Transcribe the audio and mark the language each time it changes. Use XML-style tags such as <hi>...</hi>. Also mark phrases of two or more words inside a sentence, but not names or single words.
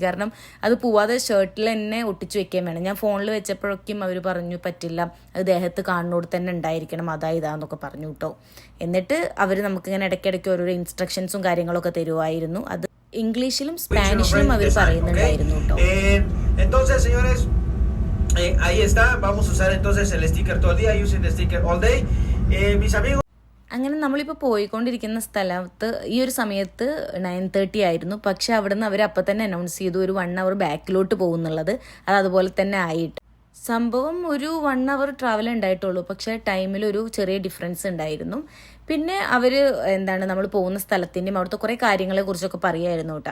<ml>കാരണം അത് പോവാതെ ഷർട്ടിൽ തന്നെ ഒട്ടിച്ചു വെക്കാൻ വേണം. ഞാൻ ഫോണിൽ വെച്ചപ്പോഴൊക്കെയും അവർ പറഞ്ഞു പറ്റില്ല, അത് ദേഹത്ത് കാണുന്നോട് തന്നെ ഉണ്ടായിരിക്കണം, ഇതാന്നൊക്കെ പറഞ്ഞു കേട്ടോ. എന്നിട്ട് അവർ നമുക്കിങ്ങനെ ഇടയ്ക്കിടയ്ക്ക് ഓരോരോ ഇൻസ്ട്രക്ഷൻസും കാര്യങ്ങളൊക്കെ തരുമായിരുന്നു. അത് ഇംഗ്ലീഷിലും സ്പാനിഷിലും അവർ പറയുന്നുണ്ടായിരുന്നു കേട്ടോ.</ml> <es>Ahí está, vamos a usar entonces el sticker todo el día,</es> <en>using the sticker all day.</en> <es>Mis amigos.</es> <ml>അങ്ങനെ നമ്മളിപ്പോൾ പോയിക്കൊണ്ടിരിക്കുന്ന സ്ഥലത്ത് ഈ ഒരു സമയത്ത് 9:30 ആയിരുന്നു. പക്ഷെ അവിടെ നിന്ന് അവർ അപ്പം തന്നെ അനൗൺസ് ചെയ്തു ഒരു 1 hour ബാക്കിലോട്ട് പോകുന്നുള്ളത്. അത് അതുപോലെ തന്നെ ആയിട്ട് സംഭവം ഒരു 1 hour ട്രാവൽ ഉണ്ടായിട്ടുള്ളൂ. പക്ഷേ ടൈമിൽ ഒരു ചെറിയ ഡിഫറൻസ് ഉണ്ടായിരുന്നു. പിന്നെ അവർ നമ്മൾ പോകുന്ന സ്ഥലത്തിൻ്റെയും അവിടുത്തെ കുറേ കാര്യങ്ങളെ കുറിച്ചൊക്കെ പറയുമായിരുന്നു കേട്ടോ.</ml>